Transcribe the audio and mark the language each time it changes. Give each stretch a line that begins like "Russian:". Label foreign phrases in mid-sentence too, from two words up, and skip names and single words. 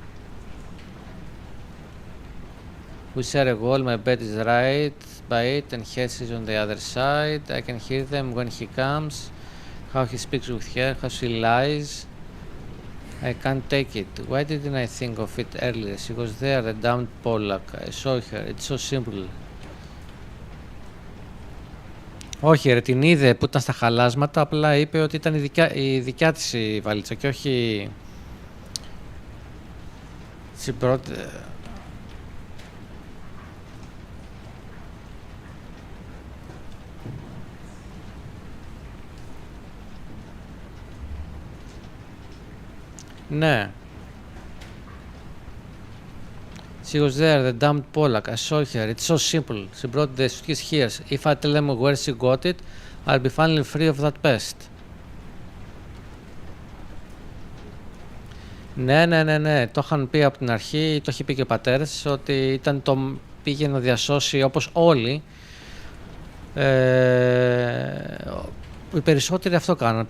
English: We share a wall, my bed is right by it and hers is on the other side. I can hear them when he comes, how he speaks with her, how she lies. I can't take it. Why didn't I think of it earlier? She was there, the damned Pollock. I saw her. It's so simple.
Greek: Όχι ρε, την είδε που ήταν στα χαλάσματα, απλά είπε ότι ήταν η δικιά της η βαλίτσα και όχι στην πρώτη... Ναι.
English: She was there, the damned Pollock. I saw her. It's so simple. She brought the suitcase here. If I tell them where she got it, I'll be finally free of that pest.
Greek: Ναι. Το είχαν πει από την αρχή, το είχε πει και ο πατέρας, ότι πήγε να διασώσει όπως όλοι. Οι περισσότεροι αυτό κάναν.